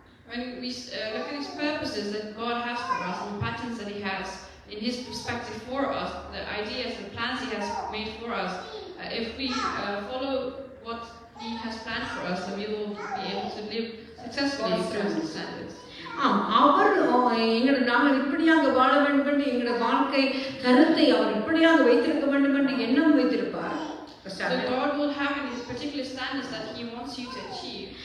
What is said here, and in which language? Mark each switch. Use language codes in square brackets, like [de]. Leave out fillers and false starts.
[en] When we look at His purposes that God has for us and the patterns that He has in His perspective for us, the ideas, the plans He has made for us, if we follow what He has planned for us, then we will be able to live successfully through His standards. [ta] நாங்கள் இப்படியாக வாழ வேண்டும் என்று எங்களுடைய வாழ்க்கை கருத்தை அவர் இப்படியாக வைத்திருக்க வேண்டும் என்று எண்ணம் வைத்திருப்பார். [en] So God will have in His particular standards that He wants you to achieve.